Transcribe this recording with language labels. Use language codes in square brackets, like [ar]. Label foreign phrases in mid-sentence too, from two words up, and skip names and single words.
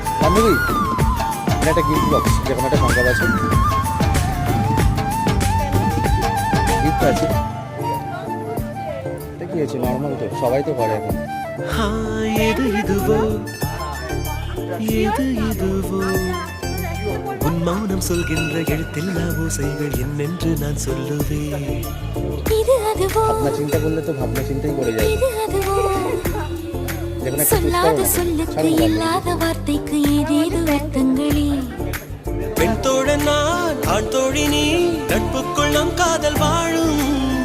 [bn] বান্ধবী এটা একটা [en] gift box, [bn] যেরকম একটা সংবাদ আছে, গিফট আছে। এটা কি আছে? নর্মাল তো, সবাই তো করে এখন। [ta] உன் மௌனம் சொல்கின்ற எழுத்தில்லா ஓசைகள் என்னென்று நான் சொல்லுவேன். [bn] ভাবনা চিন্তা করলে তো ভাবনা চিন্তাই করে যায়। [ta] சொல்லாத சொல்லுக்கு இல்லாத வார்த்தைக்கு ஏதேது அர்த்தங்களே. பெண் தோழன் நான், ஆண் தோழி நீ, நட்புக்குள் நம் காதல் வாழும்.